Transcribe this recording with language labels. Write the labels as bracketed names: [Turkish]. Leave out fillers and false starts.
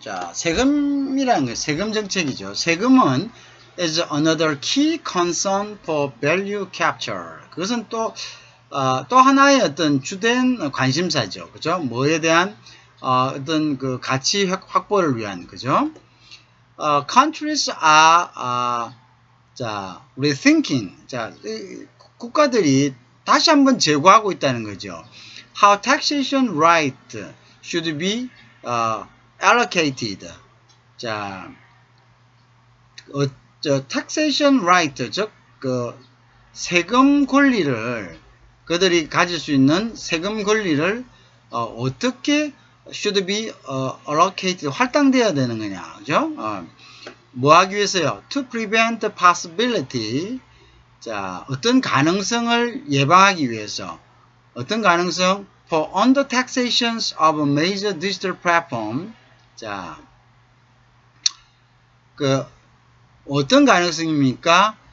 [Korean] 자, 세금이라는 게 세금 정책이죠. 세금은 [English] is another key concern for value capture. [Korean] 그것은 또 하나의 어떤 주된 관심사죠. 그죠? 뭐에 대한, 어떤 그 가치 확보를 위한, 그죠? [English] countries are, 자, rethinking. [Korean] 자, 국가들이 다시 한번 재고하고 있다는 거죠. [English] How taxation right should be allocated. [Korean] 자, taxation right, 즉, 그, 세금 권리를, 그들이 가질 수 있는 세금 권리를, 어떻게 [English] should be allocated, [Korean] 할당되어야 되는 거냐, 그죠? 뭐 하기 위해서요? [English] To prevent the possibility. [Korean] 자, 어떤 가능성을 예방하기 위해서. 어떤 가능성? [English] For under taxations of a major digital platform. [Korean] 자, 그, 어떤 가능성입니까?